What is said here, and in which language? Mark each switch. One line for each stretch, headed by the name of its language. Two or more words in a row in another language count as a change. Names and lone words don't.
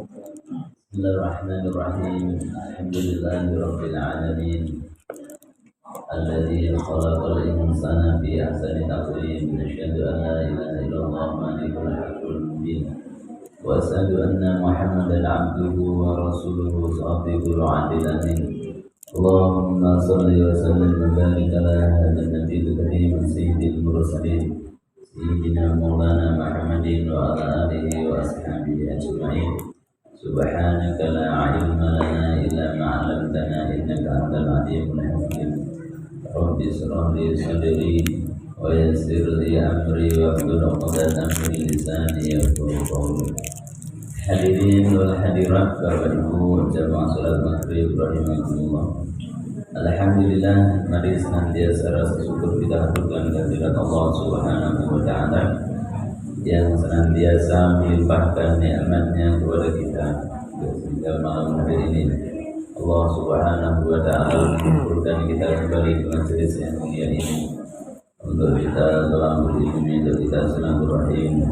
Arabic: بسم الله الرحمن الرحيم. الحمد لله رب العالمين. الذي خلق الإنسان في أحسن تقويم. أشهد أن لا إله إلا الله الملك الحق المبين. وأشهد أن محمدا عبده ورسوله الصادق العادل الأمين. اللهم صل وسلم وبارك على هذا النبي الكريم سيد المرسلين سيدنا مولانا محمد وعلى آله وأصحابه أجمعين. سبحانك لا علم لنا إلا ما علمتنا إنك أنت العليم الحكيم. رب اشرح لي صدري ويسر لي أمري واحلل عقدة من لساني يفقهوا قولي. الحاضرين والحاضرات,
Indonesian: Bapak Ibu jamaah salat maghrib rahimakumullah. Alhamdulillah, mari senantiasa rasa syukur kita haturkan kehadirat Allah
Arabic: سبحانه وتعالى
Indonesian: yang senantiasa melimpahkan nikmatnya kepada kita sehingga malam hari ini Allah
Arabic: سبحانه وتعالى
Indonesian: mengumpulkan kita kembali ke majelis yang mulia ini untuk kita telah berilmu, untuk kita silaturahim.